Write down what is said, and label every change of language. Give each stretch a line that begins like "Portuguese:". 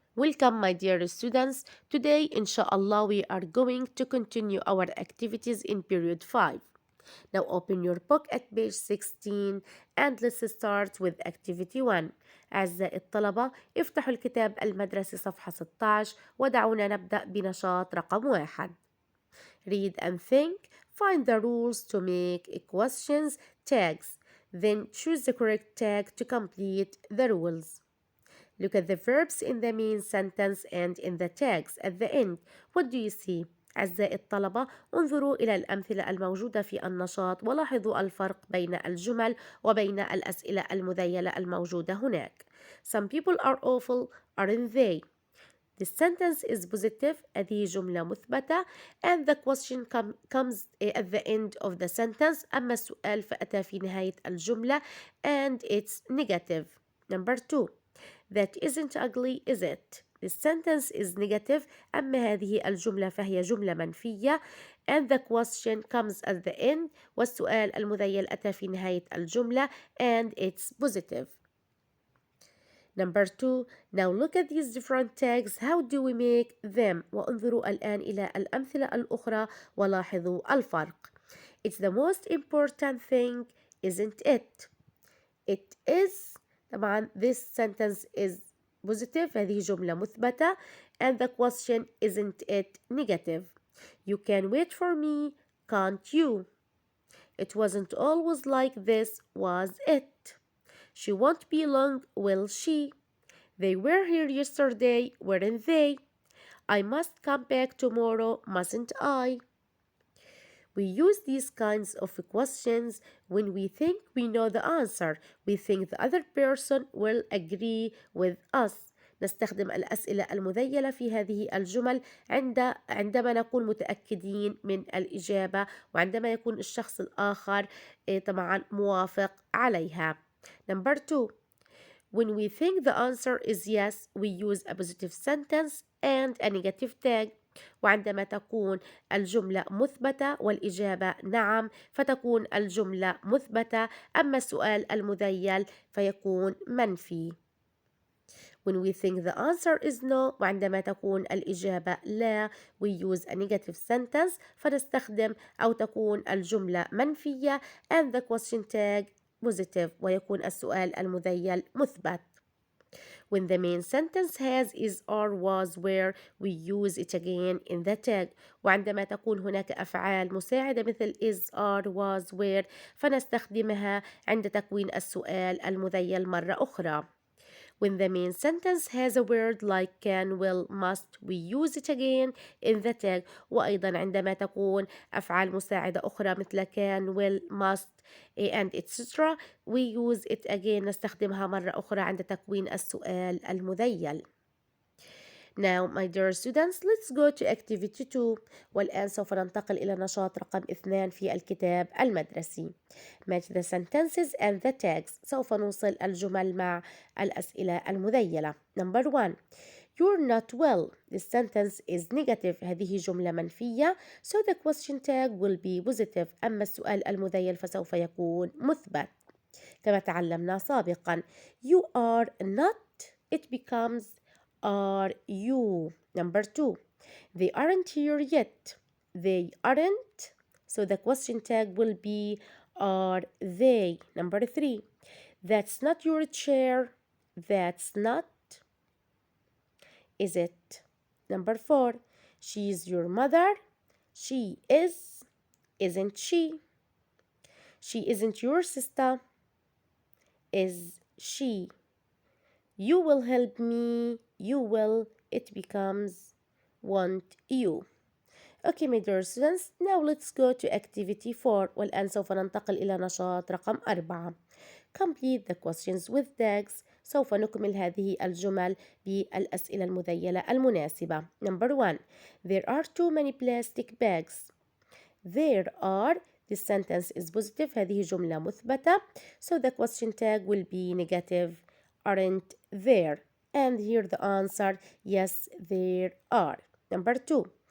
English: Welcome, my dear students. Today, inshallah, we are going to continue our activities in period 5. Now, open your book at page 16 and let's start with activity 1.
Arabic: أعزائي الطلبة، افتحوا الكتاب المدرسي صفحة 16 ودعونا نبدأ بنشاط رقم 1.
English: Read and think. Find the rules to make questions tags. Then choose the correct tag to complete the rules. Look at the verbs in the main sentence and in the tags at the end. What do you see?
Arabic: أعزائي الطلبة، انظروا إلى الأمثلة الموجودة في النشاط ولاحظوا الفرق بين الجمل وبين الأسئلة المذيلة الموجودة هناك.
English: Some people are awful, aren't they? The sentence is positive.
Arabic: هذه جملة مثبتة
English: and the question comes at the end of the sentence.
Arabic: أما السؤال فأتى في نهاية الجملة
English: and it's negative. Number 2. That isn't ugly, is it? The sentence is negative.
Arabic: أما هذه الجملة فهي جملة منفية
English: and the question comes at the end.
Arabic: والسؤال المذيل أتى في نهاية الجملة
English: and it's positive. Number 2. Now look at these different tags. How do we make them?
Arabic: وانظروا الآن إلى الأمثلة الأخرى ولاحظوا الفرق.
English: It's the most important thing, isn't it? It is.
Arabic: طبعا
English: this sentence is positive.
Arabic: هذه جملة مثبتة
English: and the question isn't it negative. You can wait for me, can't you? It wasn't always like this, was it? She won't be long, will she? They were here yesterday, weren't they? I must come back tomorrow, mustn't I? We use these kinds of questions when we think we know the answer. We think the other person will agree with us.
Arabic: نستخدم الأسئلة المذيلة في هذه الجمل عندما نكون متأكدين من الإجابة وعندما يكون الشخص الآخر طبعا موافق عليها.
English: Number 2. When we think the answer is yes, we use a positive sentence and a negative tag.
Arabic: وعندما تكون الجملة مثبتة والإجابة نعم فتكون الجملة مثبتة أما السؤال المذيل فيكون منفي.
English: When we think the answer is no
Arabic: وعندما تكون الإجابة لا
English: we use a negative sentence
Arabic: فنستخدم أو تكون الجملة منفية
English: and the question tag positive
Arabic: ويكون السؤال المذيل مثبت.
English: When the main sentence has is or was where we use it again in the tag.
Arabic: وعندما تكون هناك أفعال مساعدة مثل
English: is or was where
Arabic: فنستخدمها عند تكوين السؤال المذيل مرة أخرى.
English: When the main sentence has a word like can, will, must, we use it again in the tag.
Arabic: وأيضا عندما تكون أفعال مساعدة أخرى مثل
English: can, will, must and etc. we use it again
Arabic: نستخدمها مرة أخرى عند تكوين السؤال المذيل.
English: Now, my dear students, let's go to activity 2.
Arabic: والآن سوف ننتقل إلى نشاط رقم 2 في الكتاب المدرسي.
English: Match the sentences and the tags.
Arabic: سوف نوصل الجمل مع الأسئلة المذيلة.
English: Number 1. You're not well. This sentence is negative.
Arabic: هذه جملة منفية.
English: So the question tag will be positive.
Arabic: أما السؤال المذيل فسوف يكون مثبت. كما تعلمنا سابقا.
English: You are not. It becomes are you. Number 2. They aren't here yet. They aren't. So the question tag will be are they. Number 3. That's not your chair. That's not. Is it? Number 4. She's your mother. She is. Isn't she? She isn't your sister. Is she? You will help me. You will. It becomes want you. Okay, my dear students, now let's go to activity 4.
Arabic: والآن سوف ننتقل إلى نشاط رقم 4.
English: Complete the questions with tags.
Arabic: سوف نكمل هذه الجمل بالأسئلة المذيلة المناسبة.
English: Number 1. There are too many plastic bags. There are. This sentence is positive.
Arabic: هذه جملة مثبتة.
English: So the question tag will be negative. Aren't there? And here the answer, yes, there are. Number 2.